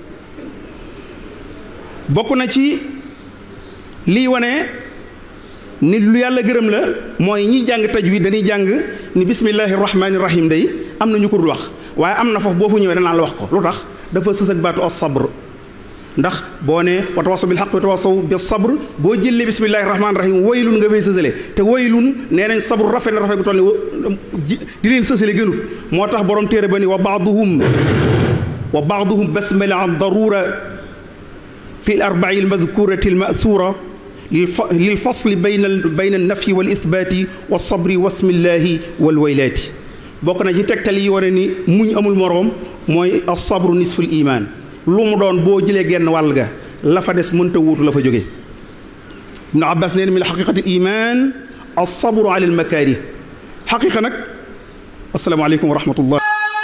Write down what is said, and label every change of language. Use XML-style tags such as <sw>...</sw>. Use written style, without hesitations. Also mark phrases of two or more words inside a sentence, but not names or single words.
<wo>bokk na ci lii wane ni lu yàlla gërëm la mooy ñiy jàng tajwid dañuy jàng ni</wo> <ar>بسم الله الرحمن الرحيم</ar> <wo>day am na ñu ko dul wax waaye am na foofu boo fu ñëwee danaa la wax ko lu tax dafa sës ak baatu as-sabr ndax boo ne</wo> <ar>وتواصوا بالحق وتواصوا بالصبر</ar> <wo>boo jëlee</wo> <ar>بسم الله الرحمن الرحيم</ar> <wo>waylun nga fay sësale te waylun nee nañ sabr rafet na rafet gu toll ni di leen sësale gënut moo tax borom téere ba ni</wo> <ar>وبعضهم البسملة عن ضرورة في الأربعة المذكورة المأثورة للفصل بين النفي والإثبات والصبر وبسم الله والويلات</ar> <wo>bokk na ci tegtal yi wane ni muñ amul moroom mooy</wo> <ar>الصبر نصف الإيمان</ar> <wo>lu mu doon boo jëlee genn wàll ga la fa des mënta wuutu la fa jóge Ibn Abbas nee na</wo> <ar>من حقيقة الإيمان الصبر على المكاره</ar> <wo>xaqiqa nag</wo> <ar>السلام عليكم ورحمة الله</ar>